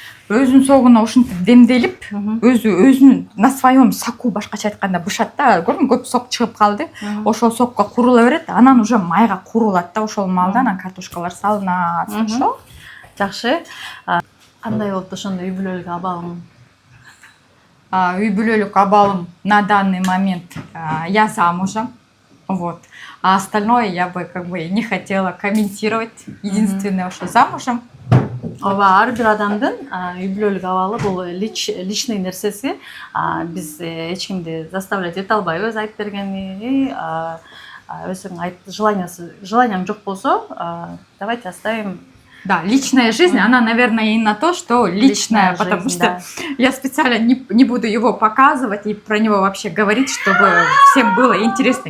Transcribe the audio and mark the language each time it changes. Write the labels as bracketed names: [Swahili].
[Kyrgyz] Өзүнүн согуна ушинтип демделип, өзүнүн [Russian] на своем соку, [Kyrgyz] башкача айтканда бышат да. Көрдүң, көп сок чыгып калды. Ошол сокко курула берет, анан уже майга курулат да, ошол маалда анан картошкалар салынат. Ошо. Жакшы. Кандай болупту ошондо үй бүлөлүк абалың? Үй бүлөлүк абалым [Russian] на данный момент я замужем. Вот. А остальное я бы как бы не хотела комментировать. Единственное, что замужем. [Kyrgyz] Ооба, ар бир адамдын үй бүлөлүк абалы бул личный нерсеси. Биз эч кимди заставлять эте албайбыз айтып бергени. Өзүң желанияң жок болсо, [Russian] давайте оставим. Да, личная жизнь, она, наверное, и на то, что личная, потому что я специально не буду его показывать и про него вообще говорить, чтобы всем было интересно.